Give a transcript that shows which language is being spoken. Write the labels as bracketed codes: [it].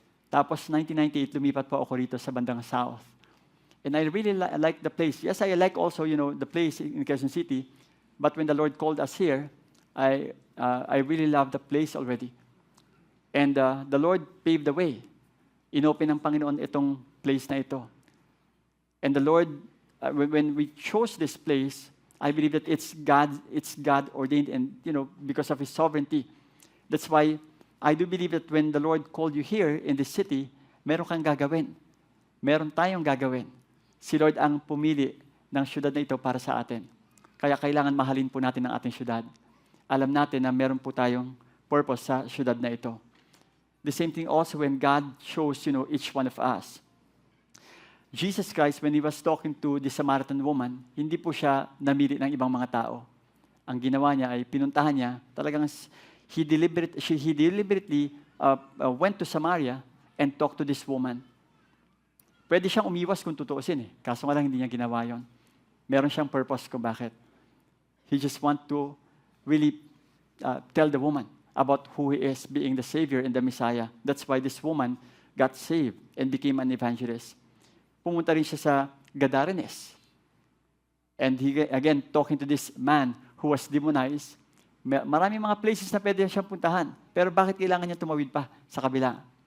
[tl] Tapos, 1998, lumipat po ako rito sa bandang south. [en] And I really like the place. Yes, I like also, the place in Quezon City. But when the Lord called us here, I really love the place already. And the Lord paved the way. [tl] Inopen ng Panginoon itong place na ito. [en] And the Lord, when we chose this place, I believe that it's God ordained and, because of His sovereignty. That's why I do believe that when the Lord called you here in this city, [tl] meron kang gagawin. Meron tayong gagawin. Si Lord ang pumili ng syudad na ito para sa atin. Kaya kailangan mahalin po natin ang ating syudad. Alam natin na meron po tayong purpose sa syudad na ito. [en] The same thing also when God chose, each one of us. Jesus Christ, when He was talking to the Samaritan woman, [tl] hindi po siya namili ng ibang mga tao. Ang ginawa niya ay pinuntahan niya, talagang [en] He deliberately went to Samaria and talked to this woman. [tl] Pwede siyang umiwas kung tutuusin kaso nga lang hindi niya ginawa yon. Meron siyang purpose kung bakit. [en] He just want to really tell the woman about who He is, being the Savior and the Messiah. That's why this woman got saved and became an evangelist. [tl] Pumunta rin siya sa Gadarenes. [en] And he, again, talking to this man who was demonized, [tl] maraming mga places na pwede siyang puntahan. Pero bakit kailangan niya tumawid pa sa kabila?